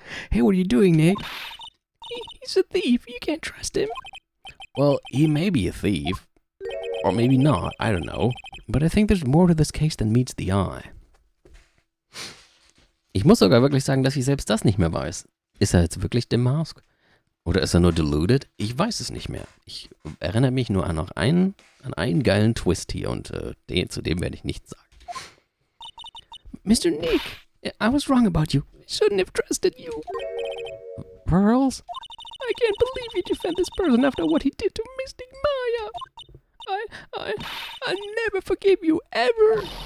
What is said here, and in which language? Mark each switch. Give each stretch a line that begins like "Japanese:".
English: Hey, what are you doing, Nick? He's a thief. You can't trust him. Well, he may be a thief. Or maybe not. I don't know. But I think there's more to this case than meets the eye.
German: Ich muss sogar wirklich sagen, dass ich selbst das nicht mehr weiß. Ist er jetzt wirklich Damask? Oder ist er nur deluded? Ich weiß es nicht mehr. Ich erinnere mich nur an einen geilen Twist hier und zu dem werde ich nichts sagen.
English: Mr. Nick, I was wrong about you. I shouldn't have trusted you. Pearls? I can't believe you defend this person after what he did to Mystic Maya. I'll never forgive you, ever.